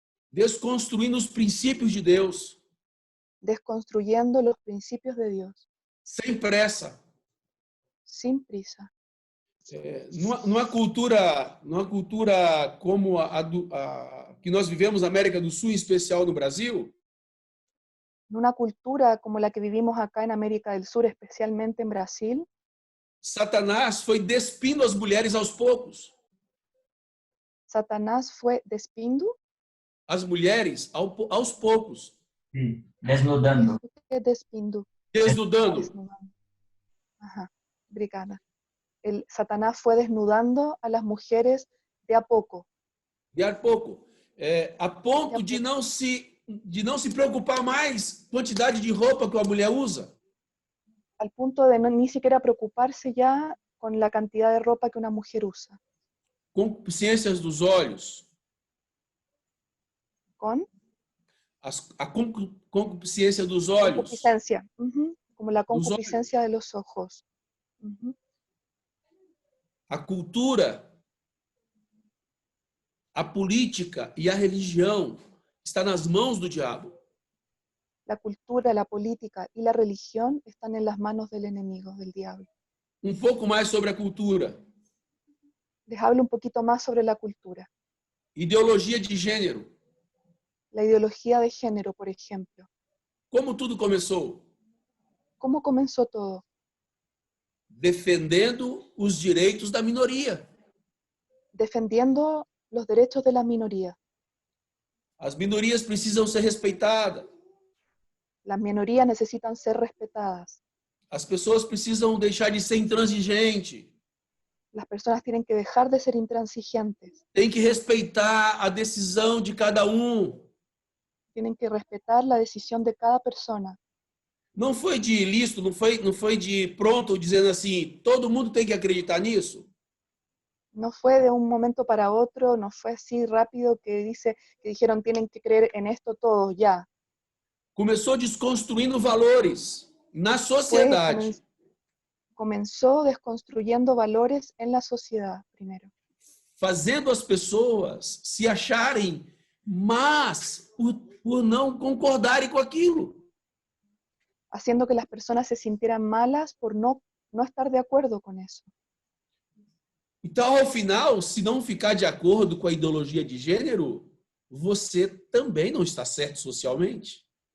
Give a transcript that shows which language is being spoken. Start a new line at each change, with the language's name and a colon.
Portuguese: desconstruindo os princípios de Deus,
Spanish: desconstruyendo los principios de Dios,
Portuguese: sem pressa.
Spanish: sin prisa.
Portuguese: Numa cultura como a que nós vivemos na América do Sul, em especial no Brasil,
Spanish: En una cultura como la que vivimos acá en América del Sur, especialmente en Brasil,
Portuguese: Satanás foi despindo as mulheres aos poucos.
Spanish: Satanás fue despindo.
Portuguese: As mulheres aos poucos,
Spanish: Sí, desnudando. ¿Qué es despindo? desnudando. Desnudando. Ajá,
Portuguese: obrigada.
Spanish: Satanás fue desnudando a las mujeres de a poco,
Portuguese: De a pouco. A ponto de não se preocupar mais com a quantidade de roupa que a mulher usa.
Spanish: al punto de ni siquiera preocuparse ya con la cantidad de ropa que una mujer usa.
Portuguese: Concupiscências dos olhos.
Spanish: ¿Con?
Portuguese: A concupiscência dos olhos.
Spanish: Concupiscencia. Como la
Portuguese: Dos olhos.
Spanish: concupiscencia de los ojos.
Portuguese: A cultura, a política e a religião está nas mãos do diabo.
Spanish: La cultura, la política y la religión están en las manos del enemigo, del diablo.
Portuguese: Um pouco mais sobre a cultura.
Spanish: Les hablo un poquito más sobre la cultura.
Portuguese: Ideologia de gênero.
Spanish: La ideología de género, por ejemplo.
Portuguese: Como tudo começou?
Spanish: ¿Cómo comenzó todo?
Portuguese: Defendendo os direitos da minoria.
Spanish: Defendiendo los derechos de las minorías.
Portuguese: As minorias precisam ser respeitadas.
Spanish: Las minorías necesitan ser respetadas.
Portuguese: As pessoas precisam deixar de ser intransigente.
Spanish: Las personas tienen que dejar de ser intransigentes.
Portuguese: Tem que respeitar a decisão de cada um.
Spanish: Tienen que respetar la decisión de cada persona.
Portuguese: Não foi de ilícito, não foi de pronto dizendo assim, todo mundo tem que acreditar nisso.
Spanish: No fue de un momento para otro, no fue así rápido que dijeron tienen que creer en esto todos ya.
Portuguese: Começou desconstruindo valores na sociedade.
Spanish: Comenzó desconstruyendo valores en la sociedad primero.
Portuguese: Fazendo as pessoas se acharem más por não concordarem com aquilo.
Spanish: Haciendo que las personas se sintieran malas por no estar de acuerdo con eso.
Portuguese: Então, ao final, se não ficar de acordo com a ideologia de gênero, você também não está certo socialmente.